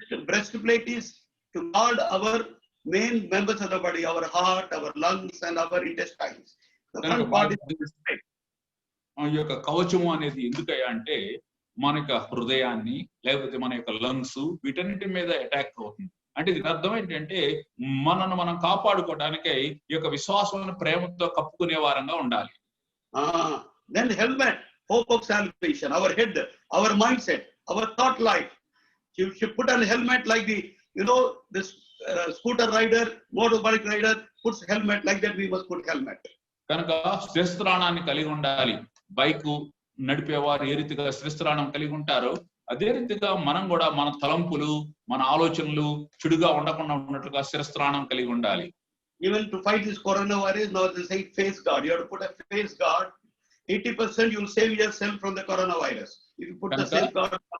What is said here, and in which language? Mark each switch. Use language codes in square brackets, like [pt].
[en] breastplate is to guard our main members of the body, our heart, our lungs, and our intestines. The front part is breastplate. [te] ఈ యొక్క కవచము అనేది ఎందుకయ్యా అంటే మన యొక్క హృదయాన్ని లేకపోతే మన యొక్క లంగ్స్ వీటన్నిటి మీద అటాక్ అవుతుంది. అంటే దీని అర్థం ఏంటంటే మనను మనం కాపాడుకోవడానికై ఈ యొక్క విశ్వాసమైన ప్రేమతో కప్పుకునే వారంగా ఉండాలి. [en] Then helmet, hope of salvation, our head, our mindset, our thought life. You should put on helmet like this scooter rider, motorbike rider puts helmet, like that we must put helmet. [te] కనుక శిరస్త్రాణాన్ని కలిగి ఉండాలి. Bike నడిపేవారు ఏ రీతిగా శిరస్త్రాణం కలిగి ఉంటారో అదే రీతిగా మనం కూడా మన తలంపులు మన ఆలోచనలు చెడుగా ఉండకుండా ఉన్నట్లుగా శిరస్త్రాణం కలిగి ఉండాలి. [en] Even to fight this coronavirus, now they say face guard. You have to put a face guard. 80% you will save yourself from the coronavirus if you put the face guard.